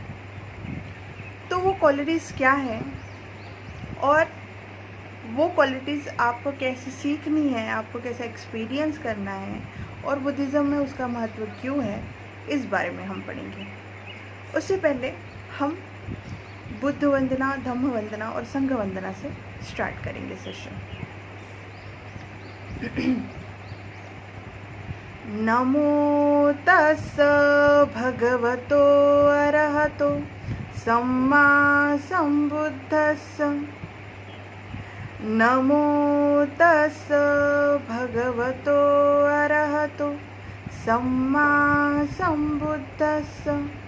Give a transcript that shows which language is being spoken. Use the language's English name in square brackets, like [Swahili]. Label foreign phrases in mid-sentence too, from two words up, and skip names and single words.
[Hindi] तो वो क्वालिटीज़ क्या है और वो क्वालिटीज़ आपको कैसे सीखनी है, आपको कैसे एक्सपीरियंस करना है और बुद्धिज़्म में उसका महत्व क्यों है, इस बारे में हम पढ़ेंगे। उससे पहले हम बुद्ध वंदना, धम्म वंदना और संघ वंदना से स्टार्ट करेंगे सेशन। [Pali] नमो तस्स भगवतो अरहतो सम्मा सम्बुद्धस्स। नमो तस्स भगवतो अरहतो सम्मा सम्बुद्धस्स।